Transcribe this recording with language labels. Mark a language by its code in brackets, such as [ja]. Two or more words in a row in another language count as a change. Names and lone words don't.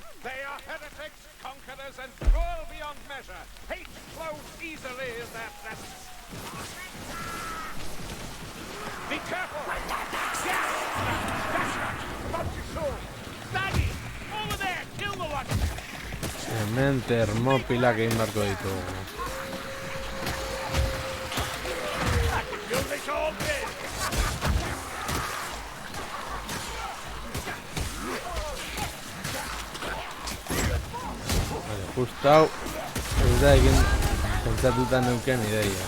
[en] They are heretics, conquerors, and cruel beyond measure. Hate flows easily in their presence. Be careful! Yes! That's right! About your sword! Daddy! Over there! Kill the one! [eu] Hemen termopilak egin beharko ditugu. [en] I can do this all day! [eu] Vale, justo hau ez da egin pentsatuta neuken ideia.